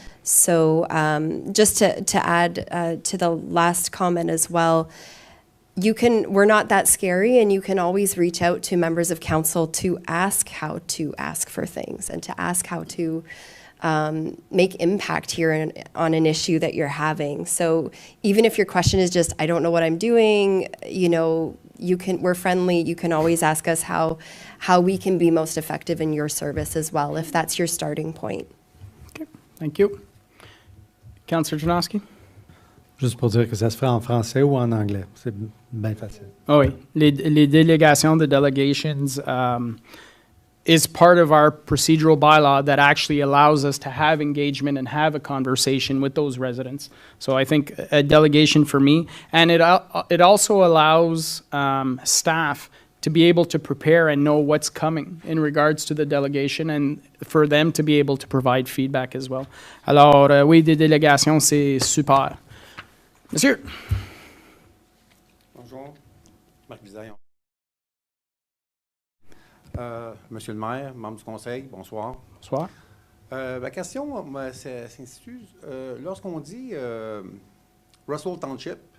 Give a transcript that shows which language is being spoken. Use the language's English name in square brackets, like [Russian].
[English] So just to add to the last comment as well, we're not that scary, and you can always reach out to members of council to ask how to ask for things and to ask how to make impact here on an issue that you're having. So even if your question is just, I don't know what I'm doing, you know, we're friendly. You can always ask us how we can be most effective in your service as well, if that's your starting point. Okay, thank you. Councillor Janowski. [French] Juste pour dire que ça se fait en français ou en anglais. C'est bien facile. Oh oui, les délégations, [English] the delegations, is part of our procedural bylaw that actually allows us to have engagement and have a conversation with those residents. So I think a delegation for me, and it also allows staff to be able to prepare and know what's coming in regards to the delegation, and for them to be able to provide feedback as well. [French] Alors, oui, des délégations, c'est super. Monsieur. Bonjour, Marc Bisaillon. Monsieur le maire, membre du conseil, bonsoir. Bonsoir. Ma question s'intitule, lorsqu'on dit Russell Township,